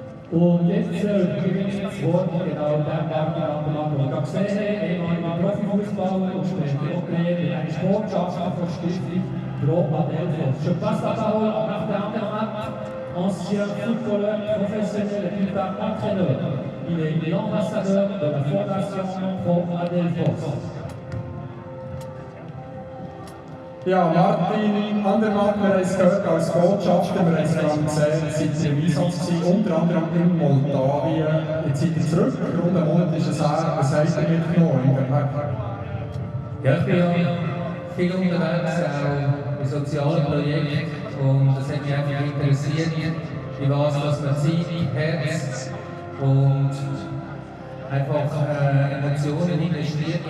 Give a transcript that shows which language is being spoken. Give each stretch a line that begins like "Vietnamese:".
German: Und jetzt gebe ich das Wort genau dem Martin, den wir gesehen haben, ehemaliger Profifußballer und später eine Sportschafter von Stiftung Pro Adelphos.
French: Je passe la parole à Martin Andermatt, ancien footballeur professionnel et plus tard entraîneur. Il est l'ambassadeur de la Fondation Pro Adelphos.
German: Ja, Martin Andermatt, wir haben es gehört als Botschafter, wir haben es gerade gesehen, seid ihr im Einsatz gewesen, unter anderem in Moldawien. Jetzt seid ihr zurück, rund einen Monat ist es her, was habt ihr mitgenommen? Ja, ich bin ja viel unterwegs, auch in sozialen Projekten, und das hat mich einfach interessiert, wie was man Zeit, Herz und einfach Emotionen investiert.